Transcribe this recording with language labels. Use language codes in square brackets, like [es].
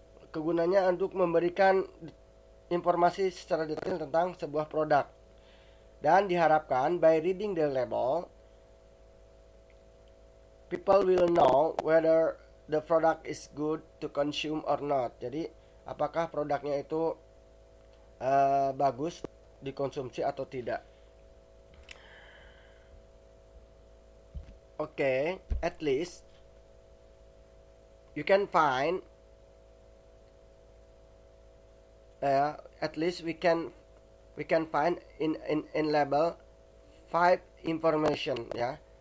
[id] Kegunaannya untuk memberikan informasi secara detail tentang sebuah produk. Dan diharapkan [en] by reading the label, people will know whether the product is good to consume or not. [id] Jadi apakah produknya itu bagus dikonsumsi atau tidak. [en] Okay, at least you can find at least we can find in label 5 information ya.